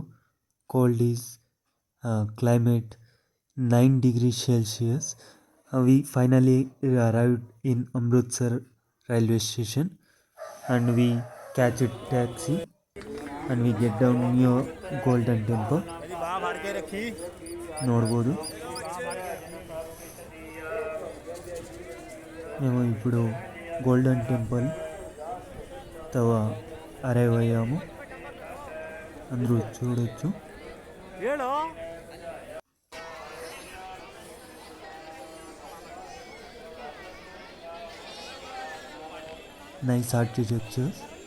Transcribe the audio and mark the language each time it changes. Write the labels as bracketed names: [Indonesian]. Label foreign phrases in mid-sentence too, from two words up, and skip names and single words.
[English] Cold is climate 9 degree Celsius. We finally arrived in Amritsar railway station and we catch it taxi and we get down near Golden Temple. [Kannada] ನೋಡ್ಬೋದು. [Telugu] మేము ఇప్పుడు గోల్డెన్ టెంపుల్ తవ అరైవ్ అయ్యాము. అందరూ చూడొచ్చు. [English] Nice architectures.